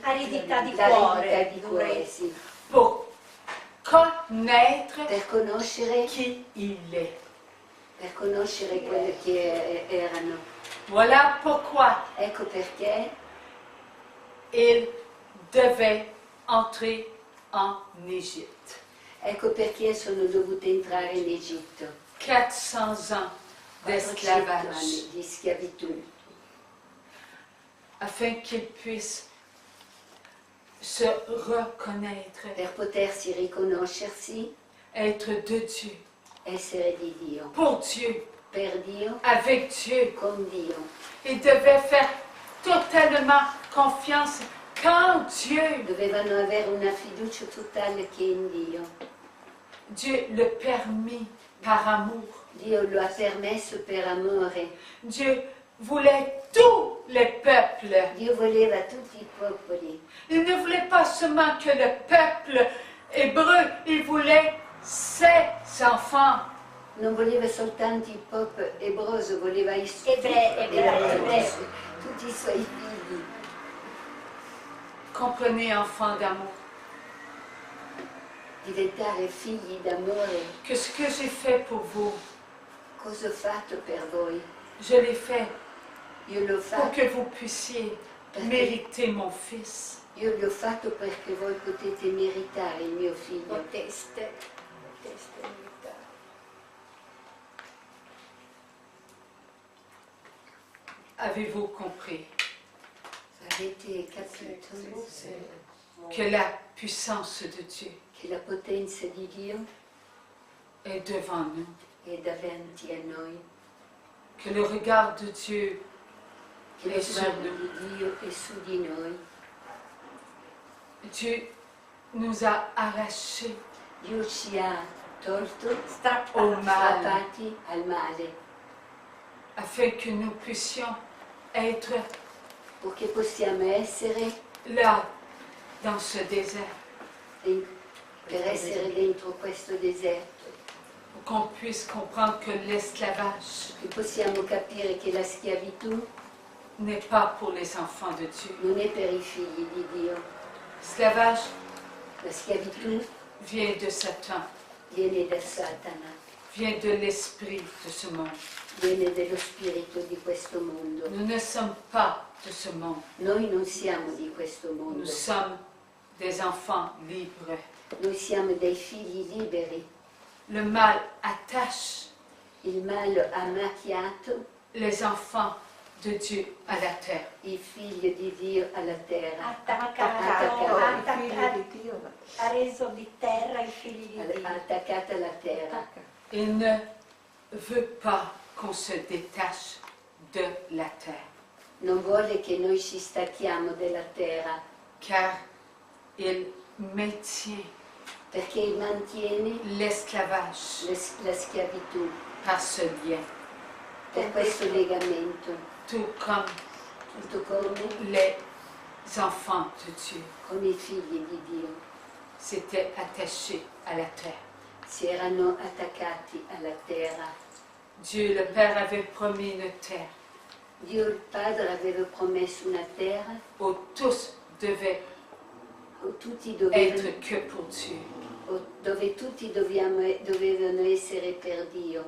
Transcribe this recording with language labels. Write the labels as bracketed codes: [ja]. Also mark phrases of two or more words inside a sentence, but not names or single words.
[it] Aridità di L'aridità cuore. di cuore, sì. [fr] pour connaître [it] Per conoscere [fr] qui il est. [it] quelli che erano. [fr] Voilà pourquoi [it] Ecco perché [fr] il devait entrer en Égypte. [it] ecco perché sono dovuta entrare in Egitto. [fr] 400 ans [it] 400 [fr] d'esclavage [it] anni di schiavitù, [fr] afin qu'il puisse se reconnaître, [it] per potersi riconoscersi, [fr] être de Dieu, [it] essere di Dio, [fr] pour Dieu, [it] per Dio, [fr] avec Dieu. [it] con Dio. [fr] Il devait faire totalement confiance qu'en Dieu. [it] Dovevano avere una fiducia totale che in Dio. [fr] Dieu le permit par amour. [it] Dio lo ha permesso per amore. [fr] Dieu voulait tous les peuples. [it] Dio voleva tutti i popoli. [fr] Il ne voulait pas seulement que le peuple hébreu, il voulait ses enfants. [it] Non voleva soltanto il popolo ebroso, voleva Ebrei. tutti i suoi figli. [fr] Comprenez, enfants d'amour, [it] Diventare figli d'amore. [fr] que ce que j'ai fait pour vous, [it] Cosa ho fatto per voi? [fr] je l'ai fait [it] Io l'ho [fr] pour [it] fatto, [fr] que vous puissiez mériter mon fils. [it] io l'ho fatto perché voi potete meritare il mio figlio. Poteste imitare. [fr] Avez-vous compris [it] Avete capito [fr] que la puissance de Dieu [it] che la potenza di Dio [fr] est devant nous? [it] è davanti a noi? [fr] que le regard de Dieu [it] che lo sguardo di Dio è su di noi. [fr] Dieu nous a arrachés [it] Dio ci ha tolto, [fr] au mal [it] strappati al male, [fr] afin que nous puissions être [it] perché possiamo essere, [fr] là dans ce désert, [it] per essere dentro questo deserto, [fr] pour qu'on puisse comprendre que l'esclavage [it] che possiamo capire che la schiavitù [fr] n'est pas pour les enfants de Dieu. [it] non è per i figli di Dio. [fr] L'esclavage [it] La schiavitù [fr] vient de Satan, [it] viene da Satana, [fr] vient de l'esprit de ce monde. [it] viene dello spirito di questo mondo. [fr] Nous ne sommes pas de ce monde. [it] Noi non siamo di questo mondo, [fr] Nous sommes des enfants libres. [it] noi siamo dei figli liberi. [fr] Le mal attache [it] Il male ha macchiato [fr] les enfants de Dieu à la terre. [it] i figli di Dio alla terra, Ha reso di terra i figli di ha Dio. attaccata alla terra. [fr] Il ne veut pas qu'on se détache de la terre, [it] Non vuole che noi ci stacchiamo della terra, [fr] car il maintient [it] perché mantiene [fr] l'esclavage [it] la schiavitù [fr] par ce lien, [it] per questo legamento, [fr] tout comme [it] tutto come [fr] les enfants de Dieu [it] con i figli di Dio. [fr] s'étaient attachés à la terre. [it] Si erano attaccati alla terra. [fr] Dieu le Père avait promis une terre [it] Dio il Padre aveva promesso una terra [fr] où tous devaient [it] dove tutti [fr] être que pour Dieu. [it] dovevano essere per Dio,